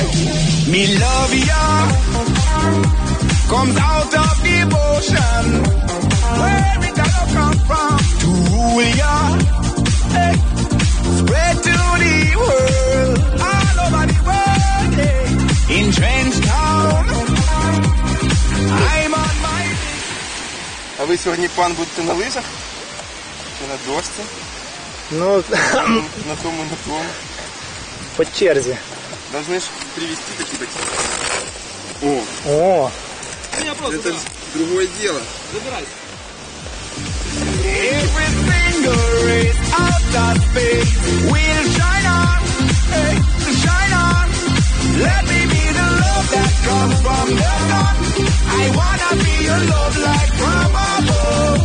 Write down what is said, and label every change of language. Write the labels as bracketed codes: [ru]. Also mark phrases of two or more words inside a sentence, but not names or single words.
[en] Me love ya comes out of devotion. Where it all come from? To rule ya, hey. Spread to the world, all over the world, hey. In Trench Town, I'm on my... [uk] А ви сьогодні, пан, будете на лижах? Чи на дошці? Ну, на тому, на тому. по черзі. [ru] Должны ж привезти такие ботинки. О! Это же другое дело. Забирайся. [en] Every single race out that space will shine on, hey, shine on. Let me be the love that comes from the sun. I wanna be your love light from above.